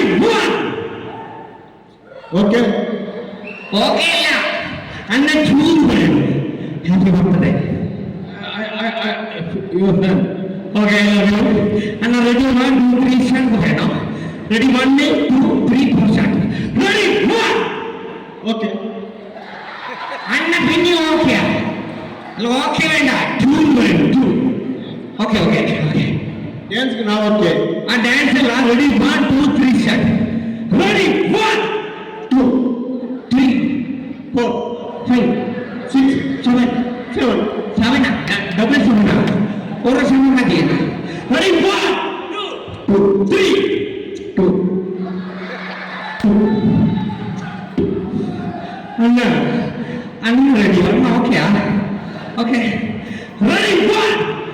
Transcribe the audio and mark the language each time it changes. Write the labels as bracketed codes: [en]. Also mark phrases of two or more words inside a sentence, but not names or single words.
[ta] 1 [en] okay okay [ta] இல்ல அண்ணா சூஸ் பண்ணு. [en] Happy birthday. Your name. [ta] ஓகே அண்ணா ரெடி? 1 2 3 ஸ்டார்ட் பண்ணணும். ரெடி? [en] 1 2 3 4 start. ready? [ml] 1 ஓகே അല്ല ഓക്കെ വേണ്ട ടൂ വേണം ടൂ [en] okay okay okay ഡാൻസ് now okay. ആ dance അല്ല ready 1 2 3 start ready 1 2 3 4 5 6 7 7 double seven ഒരു seven മതിയാണ് ready 1 2 3 അണ്ണ ready അണ്ണ ഓക്കെയാ okay ready 1